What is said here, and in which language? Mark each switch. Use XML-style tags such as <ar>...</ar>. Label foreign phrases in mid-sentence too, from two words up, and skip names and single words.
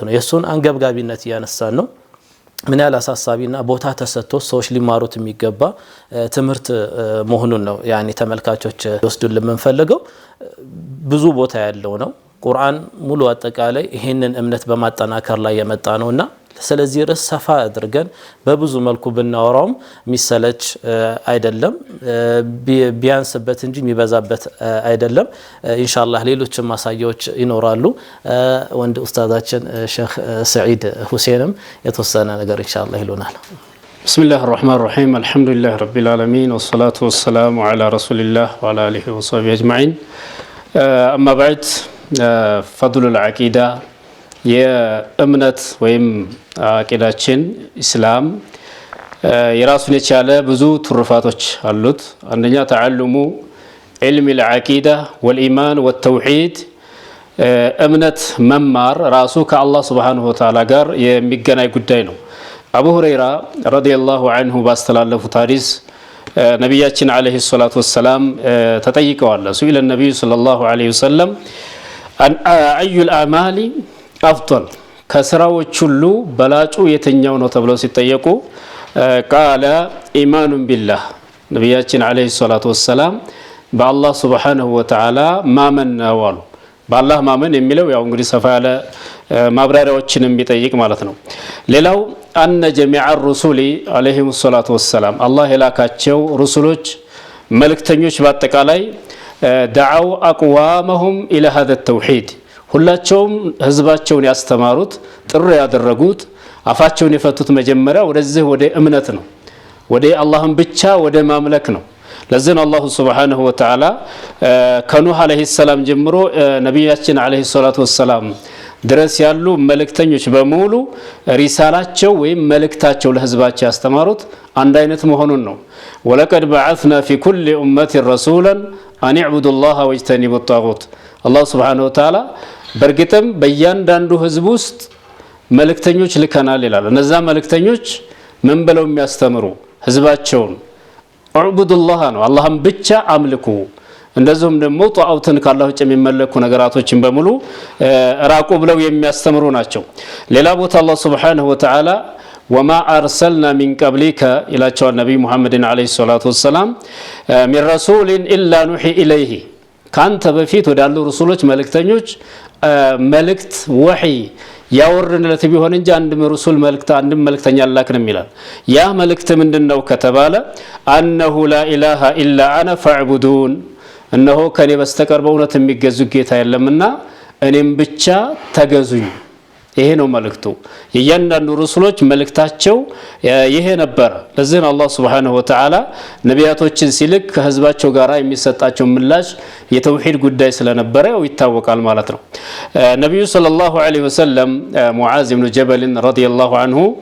<am>ነው የሱን አንገብጋቢነት ያነሳን ነው ምን ያህል አሳሳቢና ቦታ ተሰጥቶ ሰዎች ሊማሩት የሚገባ ትምህርት መሆኑን ነው ያኒ ተመልካቾች ወስዱልን የምንፈልገው ብዙ ቦታ ያለው ነው ቁርአን ሙሉ አጠቃላይ ይሄንን እምነት በማጠናከር ላይ የመጣ ነውና ስለዚህ ርዕስ ሰፋ አድርገን በብዙ መልኩ ብናወራውም ሚሰለች አይደለም ቢያንስበት እንጂ የሚበዛበት አይደለም</am> <ar>إن شاء الله</ar> <am>ሌሎችም ማሳያዎች ይኖራሉ ወንድ ኡስታዛችን ሼክ ሰዒድ ሁሴንም የተወሰነ ነገር</am> <ar>إن شاء الله</ar> <am>ይሉናል</am> <ar>بسم الله الرحمن الرحيم الحمد لله رب العالمين والصلاة والسلام على رسول الله وعلى آله وصحبه أجمعين أما بعد فضل العقيدة</ar> <am>የእምነት ወይም አቂዳችን እስላም የራሱን የቻለ ብዙ ትሩፋቶች አሉት አንደኛ</am> <ar>ተዓልሙ علم العقيدة والإيمان والتوحيد</ar> <am>እምነት መማር ራሱ ከአላህ</am> <ar>سبحانه وتعالى</ar> <am>ጋር የሚገናኝ ጉዳይ ነው አቡ ሁረይራ</am> <ar>رضي الله عنه</ar> <am>ባስተላለፉት ሐዲስ ነብያችን</am> <ar>عليه الصلاة والسلام</ar> <am>ተጠይቀዋል</am> <ar>سئل النبي صلى الله عليه وسلم أي الأعمال أفضل</ar> <am>ከስራዎች ሁሉ በላጩ የትኛው ነው ተብለው ሲጠየቁ</am> <ar>قال إيمان بالله</ar> <am>ነብያችን</am> <ar>عليه الصلاة والسلام</ar> <am>በአላህ</am> <ar>سبحانه وتعالى</ar> <am>ማመን ነው አሉ በአላህ ማመን የሚለው ያው እንግዲህ ሰፋ ያለ ማብራሪያዎችንም ቢጠይቅ ማለት ነው ሌላው</am> <ar>أن جميع الرسل عليهم الصلاه والسلام</ar> <am>አላህ የላካቸው ሩሱሎች መልእክተኞች በአጠቃላይ</am> <ar>دعوا اقوامهم الى هذا التوحيد</ar> <am>ሁላቸውም ህዝባቸውን ያስተማሩት ጥሪ ያደረጉት አፋቸውን የፈቱት መጀመሪያ ወደዚህ ወደ እምነት ነው ወደ አላህን ብቻ ወደ ማምለክ ነው ለዘን አላህ</am> <ar>سبحانه وتعالى</ar> <am>ከኑህ</am> <ar>عليه السلام</ar> <am>ጀምሮ ነብያችን</am> <ar>عليه الصلاة والسلام</ar> <am>ድረስ ያሉ መልእክተኞች በሙሉ ሪሳላቸው ወይም መልእክታቸው ለህዝባቸው ያስተማሩት አንድ አይነት መሆኑን ነው</am> <ar>ولقد بعثنا في كل امه رسولا ان اعبدوا الله واجتنبوا الطاغوت</ar> <am>አላህ</am> <ar>سبحانه وتعالى</ar> <am>በርግጥም በእያንዳንዱ ህዝብ ውስጥ መልእክተኞች ልከናል ይላል እነዛ መልእክተኞች ምን ብለው የሚያስተምሩ ህዝባቸውን አዕቡዱላህ ነው አላህን ብቻ አምልኩ እንደዚሁም ደግሞ ጧውትን ካላህ ውጭ የሚመለኩ ነገራቶችን በሙሉ ራቁ ብለው የሚያስተምሩ ናቸው ሌላ ቦታ አላህ</am> <ar>سبحانه وتعالى وما ارسلنا من قبلك الى النبي محمد عليه الصلاه والسلام من رسول الا نوحي اليه</ar> <am>ካንተ በፊት ወዳሉ ሩሱሎች መልእክተኞች መልእክት ወህይ ያወርንለት ቢሆን እንጂ አንድ ሩሱል መልእክት አንድ መልእክተኛ አላክንም ይላል ያ መልእክት ምንድነው ከተባለ</am> <ar>أنه لا إله إلا أنا فاعبدون</ar> <am>እነሆ ከኔ በስተቀር በእውነት የሚገዙ ጌታ የለምና እኔም ብቻ ተገዙኝ ይሄ ነው መልእክቱ የእያንዳንዱ ሩሱሎች መልእክታቸው ይሄ ነበር ለዚህ አላህ</am> <ar>سبحانه وتعالى</ar> <am>ነቢያቶችን ሲልክ ከህዝባቸው ጋር የሚሰጣቸው ምላሽ የተውሂድ ጉዳይ ስለነበረ ይታወቃል ማለት ነው ነብዩ</am> <ar>صلى الله عليه وسلم</ar> <am>ሙዓዝ ኢብኑ ጀበል</am> <ar>رضي الله عنه</ar>